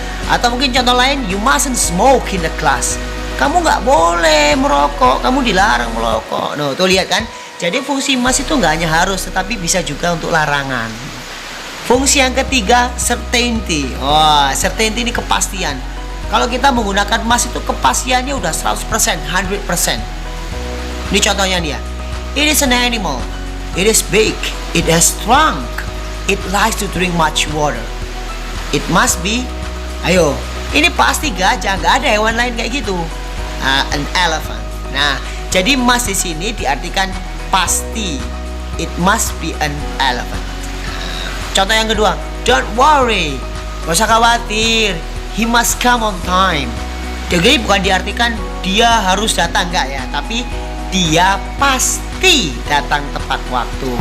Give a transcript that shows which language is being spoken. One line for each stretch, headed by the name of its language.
Indonesian: Atau mungkin contoh lain,
English: you mustn't smoke in the class.
Indonesian: Kamu nggak boleh merokok, kamu dilarang merokok. Tuh lihat kan. Jadi fungsi must itu nggak hanya harus, tetapi bisa juga untuk larangan. Fungsi yang ketiga, certainty. Wah, certainty ini kepastian. Kalau kita menggunakan must itu kepastiannya udah 100%, 100%. Ini contohnya dia.
English: It is an animal. It is big. It has trunk. It likes to drink much water. It must be.
Indonesian: Ayo, ini pasti gajah, nggak ada hewan lain kayak gitu.
English: An elephant.
Indonesian: Nah, jadi must di sini diartikan pasti.
English: It must be an elephant.
Indonesian: Contoh yang kedua,
English: don't worry.
Indonesian: Gak usah khawatir.
English: He must come on time.
Indonesian: Jadi bukan diartikan dia harus datang, enggak ya, tapi dia pasti datang tepat waktu.